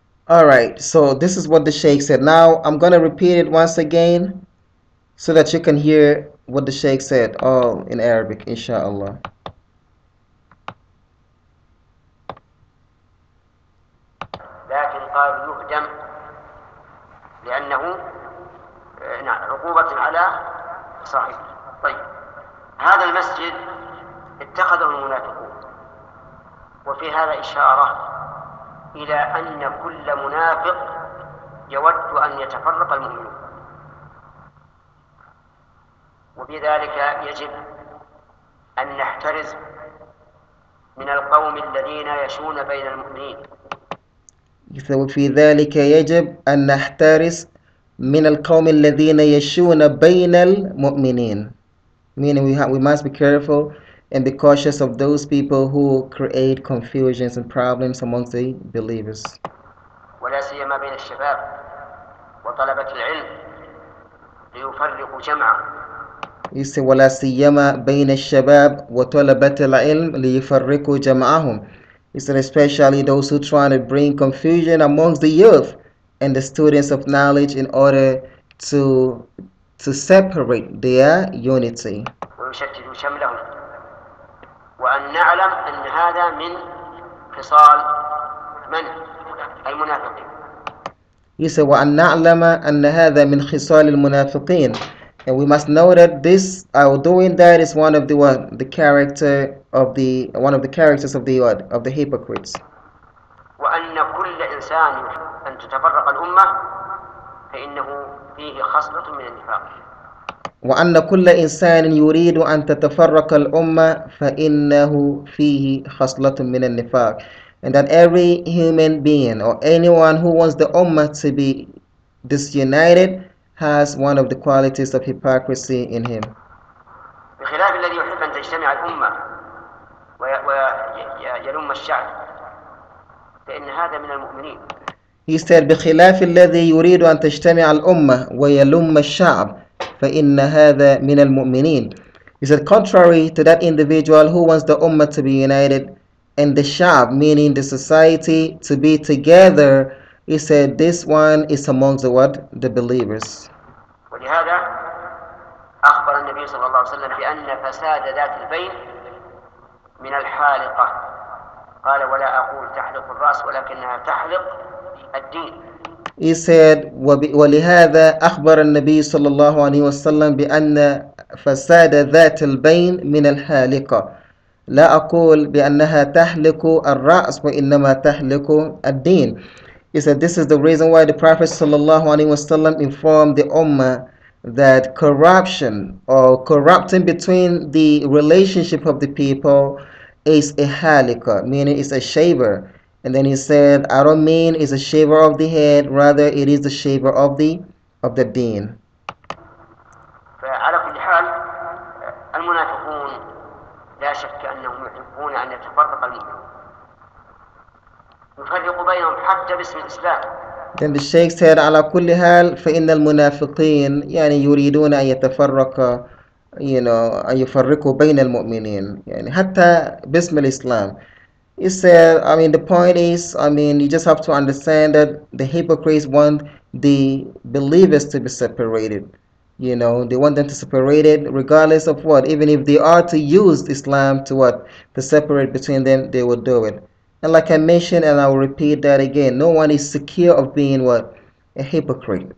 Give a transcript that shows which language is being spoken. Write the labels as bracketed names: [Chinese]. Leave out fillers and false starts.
[English] Alright, so this is what the Sheikh said. Now I'm going to repeat it once again so that you can hear what the Sheikh said, all in Arabic, inshallah. [Arabic] لكن قال يهدم لأنه عقوبة على صاحبه. طيب، هذا المسجد اتخذه المنافقون، وفي هذا إشارة إلى أن كل منافق يود أن يتفرق المؤمنون، وبذلك يجب أن نحترز من القوم الذين يشون بين المؤمنين. وفي ذلك يجب أن نحترز من القوم الذين يشون بين المؤمنين. [English] Meaning we must be careful and be cautious of those people who create confusions and problems amongst the believers. [Arabic] ولا سيما بين الشباب وطلبة العلم ليفرقوا جمعه. [English] You say [Arabic] ولا سيما بين الشباب وطلبة العلم ليفرقوا جمعهم. [English] He said, especially those who try to bring confusion amongst the youth and the students of knowledge in order to to separate their unity. [Arabic] ويشتت شملهم وأن نعلم أن هذا من خصال من المنافقين. [English] He said, [Arabic] وأن نعلم أن هذا من خصال المنافقين. [English] And we must know that this, our doing that, is one of the what, the character of the one of the characters of the what, of the hypocrites. [Arabic] وأن كل إنسان يحب أن تتفرق الأمة فإنه فيه خصلة من النفاق. وأن كل إنسان يريد أن تتفرق الأمة فإنه فيه خصلة من النفاق. [English] And that every human being or anyone who wants the ummah to be disunited has one of the qualities of hypocrisy in him. [Arabic] بخلاف الذي يحب أن تجتمع الأمة ويلم الشعب فإن هذا من المؤمنين. [English] He said [Arabic] بخلاف الذي يريد أن تجتمع الأمة ويلم الشعب فإن هذا من المؤمنين. [English] He said contrary to that individual who wants the ummah to be united and the sha'b, meaning the society, to be together, he said this one is amongst the what? The believers. [Arabic] ولهذا أخبر النبي صلى الله عليه وسلم بأن فساد ذات البين من الحالقة. قال ولا أقول تحلق الرأس ولكنها تحلق الدين. [English] He said [Arabic] ولهذا أخبر النبي صلى الله عليه وسلم بأن فساد ذات البين من الحالقة. لا أقول بأنها تحلق الرأس وإنما تحلق الدين. [English] He said this is the reason why the Prophet [Arabic] صلى الله عليه وسلم [English] informed the Ummah that corruption or corrupting between the relationship of the people is a halika, meaning it's a shaver. And then he said, I don't mean it's a shaver of the head, rather it is the shaver of the deen. [Arabic] فعلى كل حال المنافقون لا شك أنهم يحبون أن يتفرق المؤمنون يفرق بينهم حتى باسم الإسلام. [English] Then the Sheikh said [Arabic] على كل حال فإن المنافقين يعني يريدون أن يتفرق أن يفرقوا بين المؤمنين يعني حتى باسم الإسلام. [English] He said, the point is, you just have to understand that the hypocrites want the believers to be separated. They want them to separate it regardless of what. Even if they are to use Islam to what? To separate between them, they will do it. And like I mentioned, and I will repeat that again, no one is secure of being what? A hypocrite.